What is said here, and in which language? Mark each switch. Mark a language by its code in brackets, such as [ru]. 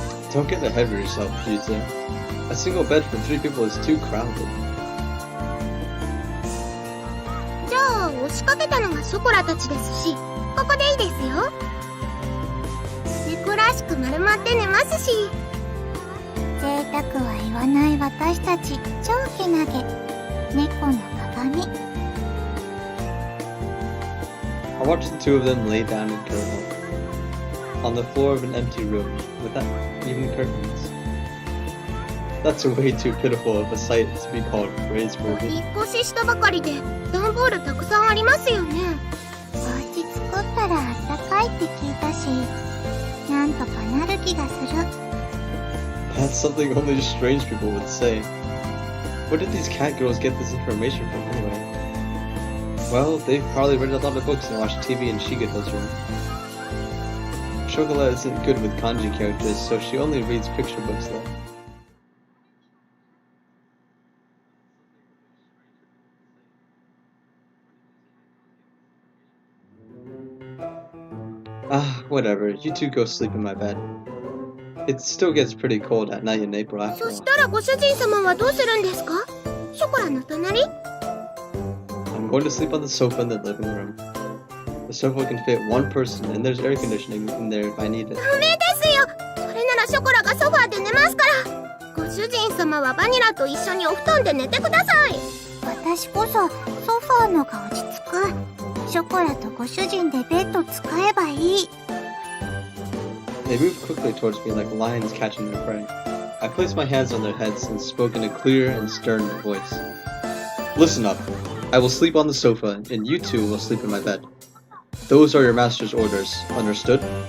[en] Don't get ahead of yourself, Pizza. A single bed for 3 people is too crowded. [ja] じゃあ押しかけたのがショコラたちですし、ここでいいですよ。猫らしく丸まって寝ますし。贅沢は言わない私たち、超けなげ。猫の鏡。 [en] I watched the two of them lay down and curl up on the floor of an empty room without even curtains. That's way too pitiful of a sight to be called [ja] お [en] praiseworthy. [ja] 引っ越ししたばかりで段ボールたくさんありますよね。お家作ったらあったかいって聞いたし、なんとかなる気がする。 [en] That's something only strange people would say. Where did these cat girls get this information from anyway? Well, they've probably read a lot of books and watched TV in Shigedo's room. Chocolat isn't good with kanji characters, so she only reads picture books though. Ah, whatever. You two go sleep in my bed. It still gets pretty cold at night in April after all. [ja] したらご主人様はどうするんですか？ショコラの隣？ [en] I'm going to sleep on the sofa in the living room. The sofa can fit one person, and there's air conditioning in there if I need it. [ja] ダメですよ。それならショコラがソファーで寝ますから。ご主人様はバニラと一緒にお布団で寝てください。私こそソファーのが落ち着く。ショコラとご主人でベッド使えばいい。 [en] They moved quickly towards me like lions catching their prey. I placed my hands on their heads and spoke in a clear and stern voice. Listen up. I will sleep on the sofa, and you two will sleep in my bed. Those are your master's orders. Understood?